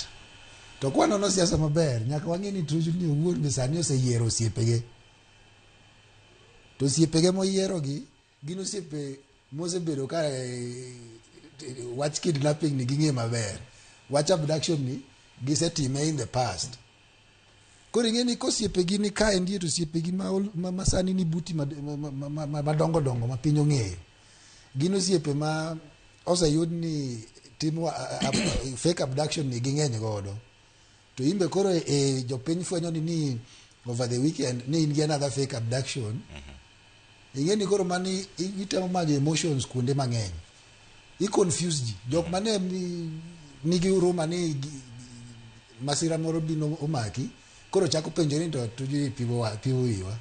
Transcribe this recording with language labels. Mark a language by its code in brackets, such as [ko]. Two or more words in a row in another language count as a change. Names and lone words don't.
[luo] To kwanono siasa maber nyaka wang'e ni Tuju ni owuon be sani oseyiero osiepege. To osiepege moyiero gi gin osiepe mosebedo ka wach kidnapping ni ging'e maber. Wach abduction ni gisetime [en] in the past. [luo] Koro ing'e ni kosiepegi ni ka endie to osiepegi ma sani ni buti madongo dongo ma piny ong'eyo. Gin osiepe ma oseyud ni timo [en] fake abduction [luo] ni ging'eny godo. To imbe koro jopiny fwenyo ni [en] over the weekend [luo] ni in gi [en] another fake abduction. [luo] Ing'e ni koro mani itemo manyo emotions kuonde mang'eny. I-confuse ji. Jok mane nigi huruma ni masira moro bino omaki. Koro chako penjo ni to Tuju piwo iwa.